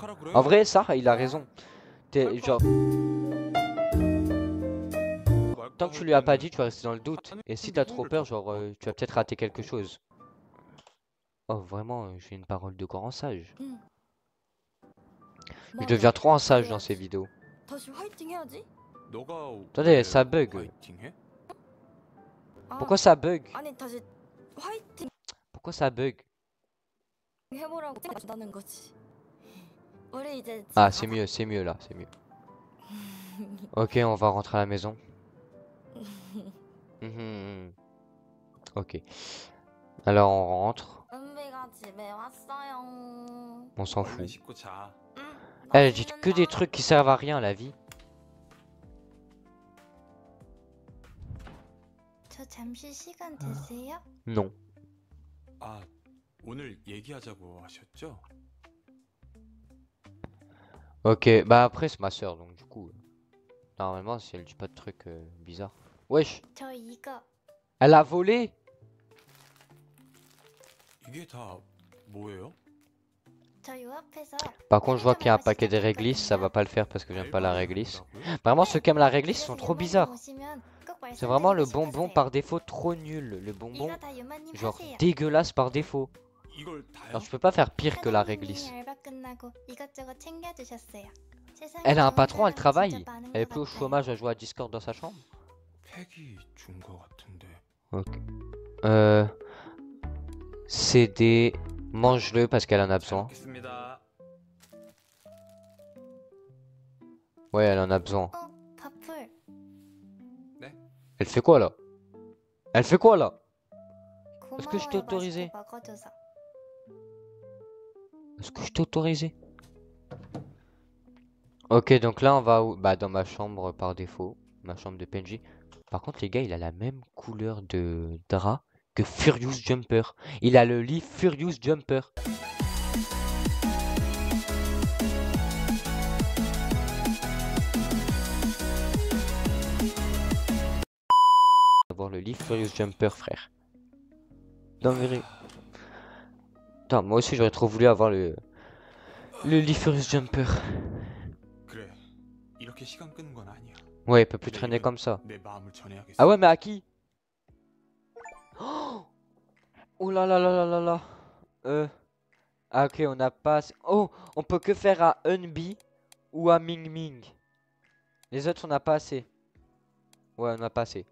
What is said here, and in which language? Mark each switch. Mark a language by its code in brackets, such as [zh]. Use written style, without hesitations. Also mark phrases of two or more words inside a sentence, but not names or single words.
[fr] En vrai, ça, il a raison. T'es genre... Tant que tu lui as pas dit, tu vas rester dans le doute. Et si t'as trop peur, genre, tu vas peut-être rater quelque chose. Oh, vraiment, j'ai une parole de grand sage. Je deviens trop un sage dans ces vidéos. [ko] 다시 화이팅 해야지. 너가 [fr] Attendez, [ko] 왜 [fr] ça bug. [ko] 화이팅해? 아, [fr] Pourquoi ça bug? [ko] 아니 다시 화이팅 [fr] Pourquoi ça bug? [ko] 해보라고 생각한다는 거지. 우리 이제 집에 [fr] Ah, [ko] 가자. [fr] c'est mieux là, c'est mieux. Ok, on va rentrer à la maison. Ok. Alors on rentre, [ko] 은비가 집에 왔어요. [fr] on s'en [ko] 얼른 [fr] fout. [ko] 씻고 자. 응. [fr] Elle dit que des trucs qui servent à rien la vie. [ko] 저 잠시 시간 되세요? [fr] Non. [ko] 아, 오늘 얘기하자고 하셨죠? [fr] Ok, bah après c'est ma soeur donc du coup. Normalement si elle dit pas de trucs bizarres. Wesh, [ko] 저 이거 [fr] elle a volé? [ko] 이게 다 뭐예요? 저 요 앞에서 [fr] Par contre je vois qu'il y a un paquet de réglisses, ça va pas le faire parce que j'aime pas la réglisse. Vraiment ceux qui aiment la réglisse sont trop bizarres. C'est vraiment le bonbon par défaut trop nul. Le bonbon genre dégueulasse par défaut. [ko] 이걸 다요? [fr] Alors je peux pas faire pire que la réglisse. Elle a un patron, elle travaille. Elle est plus au chômage à jouer à Discord dans sa chambre. [ko] 팩이 준 거 같은데. [fr] Ok. CD. Mange-le parce qu'elle en a [ko] 잘 [fr] besoin. [ko] 먹겠습니다. [fr] Ouais, elle en a besoin. [ko] 어, 바풀. [fr] Elle fait quoi là? Elle fait quoi là? [ko] 고마워요, [fr] que je t'ai autorisé? [ko] 맛있게 먹어줘서. [fr] Est-ce que je t'ai autorisé? Ok, donc là on va bah, dans ma chambre par défaut. Ma chambre de PNJ. Par contre les gars, il a la même couleur de drap que Furious Jumper. Il a le lit Furious Jumper. Avoir le lit Furious Jumper, frère. Non mais... Putain, moi aussi j'aurais trop voulu avoir le lit Furious Jumper. [ko] 그래. 이렇게 시간 끄는 건 아니야. [fr] Ouais, il peut plus traîner comme ça. [ko] 내 마음을 전해야겠어. [fr] Ah ouais, mais à qui? Oh là là là là là là. Ah ok, on n'a pas... Oh, on peut que faire à Unbi ou à Ming Ming. Les autres, on n'a pas assez. Ouais, on n'a pas assez.